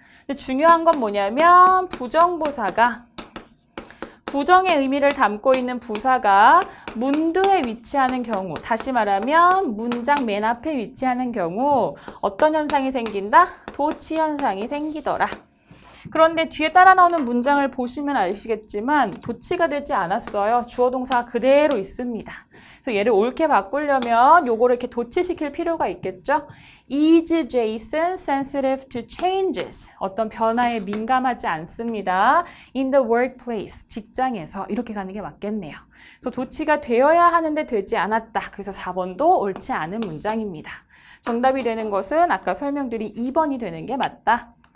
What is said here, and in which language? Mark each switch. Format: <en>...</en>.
<ko>근데 중요한 건 뭐냐면 부정부사가 부정의 의미를 담고 있는 부사가 문두에 위치하는 경우, 다시 말하면 문장 맨 앞에 위치하는 경우 어떤 현상이 생긴다? 도치 현상이 생기더라. 그런데 뒤에 따라 나오는 문장을 보시면 아시겠지만 도치가 되지 않았어요. 주어 동사가 그대로 있습니다. 그래서 얘를 옳게 바꾸려면 요거를 이렇게 도치시킬 필요가 있겠죠.</ko> <en>Is Jason sensitive to changes?</en> <ko>어떤 변화에 민감하지 않습니다.</ko> <en>In the workplace,</en> <ko>직장에서 이렇게 가는 게 맞겠네요. 그래서 도치가 되어야 하는데 되지 않았다. 그래서 4번도 옳지 않은 문장입니다. 정답이 되는 것은 아까 설명드린 2번이 되는 게 맞다.</ko>